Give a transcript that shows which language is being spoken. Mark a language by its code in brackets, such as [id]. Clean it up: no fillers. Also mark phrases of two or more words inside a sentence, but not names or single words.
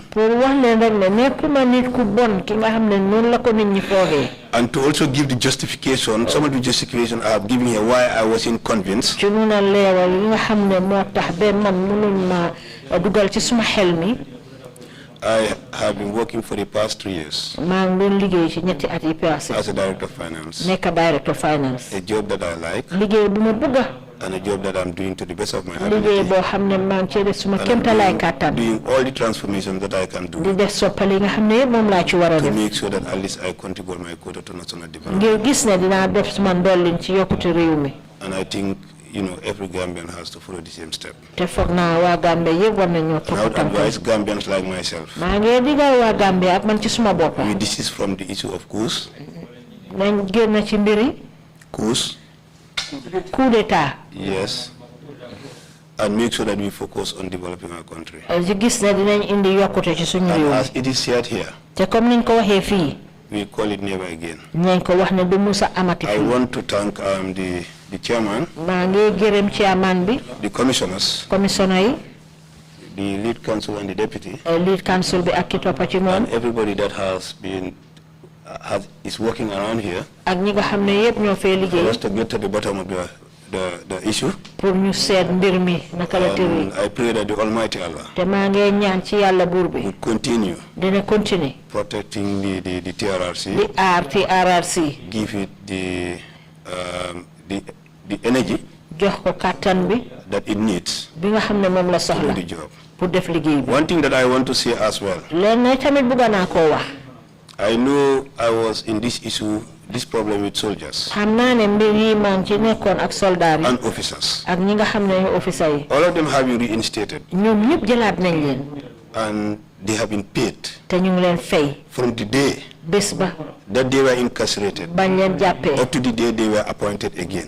[wo] pour wax leen rek ne nekkuma nit ku bon ki nga xam ne noonu la ko nit ñi foogee. [en] and to also give the justification, some of the justification I have given here why I wasn't convinced. [wo] ci mun a leeral yi nga xam ne moo tax ba man mënuñ ma dugal ci suma xel mi. [en] I have been working for the past 3 years [wo] maa ngi doon liggéey ci ñetti at yi passé. [en] as a director of finance, [wo] nekk [en] director finance. a job that I like [wo] liggéey bu ma bëgg [en] and a job that I'm doing to the best of my [wo] liggéey [en] ability. [wo] boo xam ne maa ngi cee def suma [en] And I'm [wo] kéemtalaay kàttan. [en] doing all the transformations that I can [wo] di [en] do [wo] def soppali yi nga xam ne yëpp moom laa ci war a [en] to [wo] def. [en] make sure that at least I contribute my quota to national development. [wo] ngir gis ne dinaa def suma ndollin ci yokkute réew mi. [en] And I think, every Gambian has to follow the same step. [wo] te foog naa waa Gambie yëpp war nañoo [en] And I would [wo] topp tànk. [en] advise Gambians like myself, [wo] maa ngi digal waa Gambie ak man ci suma bopp. [en] we desist from the issue of coups, [wo] nañ génn ci mbiri [fr] coup d'état. [en] yes, and make sure that we focus on developing our country. [wo] ci gis ne dinañ indi yokkute ci suñu [en] And [wo] réew [en] as [wo] mi. [en] it is said here, [wo] te comme niñ ko waxee fii. [en] we call it never again. [wo] nañ ko wax ne du musa amati [en] I [wo] fii. [en] want to thank the chairman, [wo] maa ngi gërëm chairman bi. [en] the commissioners, [wo] commissioner yi. [en] the lead counsel and the deputy, lead council [wo] bi ak ki toppa ci moom. [en] and everybody that is working around here [wo] ak ñi nga xam ne yëpp ñoo fee [en] for [wo] liggéey. [en] us to get to the bottom of the issue. [wo] pour ñu seet mbir mi naka la tëddee. [en] I pray that the Almighty Allah [wo] te maa ngi ñaan ci yàlla buur bi. [en] would continue [wo] dina continuer. [en] protecting the TRRC, [wo] di aar TRRC. [en] give it the energy [wo] jox ko kàttan bi. [en] that it needs [wo] bi nga xam ne moom la [en] to do [wo] soxla. [en] the job. [wo] pour def liggéey bi. [en] One thing that I want to say as well, [wo] leen na tamit bëgg naa koo wax. [en] I know I was in this issue, this problem with soldiers and officers. All of them have been reinstated. And they have been paid from the day that they were incarcerated up to the day they were appointed again.